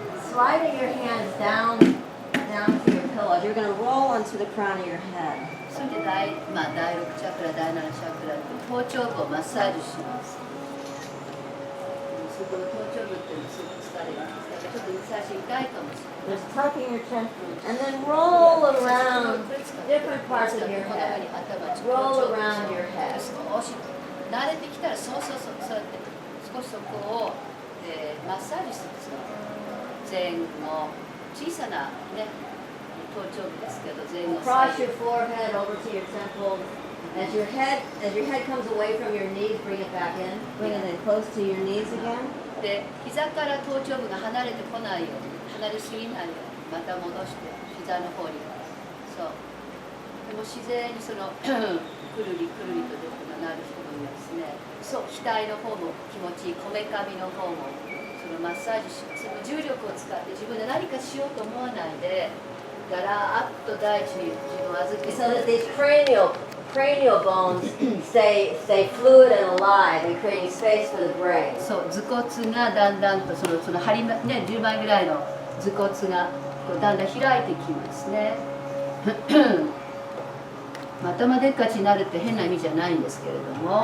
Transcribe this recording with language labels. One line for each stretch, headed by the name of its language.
English: Sliding your hands down to your pillows. You're going to roll onto the crown of your head.
Japanese: それで第6チャクラ第7チャクラ頭頂部をマッサージしますそこの頭頂部っていうのすごく疲れるんですがちょっと最初痛いかもしれない
English: Just tucking your chin and then roll around different parts of your head. Roll around your head.
Japanese: 少し慣れてきたらそうやって少しそこを、マッサージするんですよ前後小さなね頭頂部ですけど前後
English: Cross
Japanese: 左
English: your forehead over to your temples. As your head comes away from your knees, bring it back in. Bring it in close to your knees again.
Japanese: で膝から頭頂部が離れてこないように離れすぎないようにまた戻して膝の方にそうでも自然にそのくるりくるりと出てなる人もいますねそう額の方も気持ちいいこめかみの方もそのマッサージしますその重力を使って自分で何かしようと思わないでだらーっと大地に自分を預けて
English: So that these cranial bones stay fluid and alive and creating space for the brain.
Japanese: そう頭骨がだんだんとその張り、ね、10倍ぐらいの頭骨がこうだんだん開いてきますね頭でっかちになるって変な意味じゃないんですけれども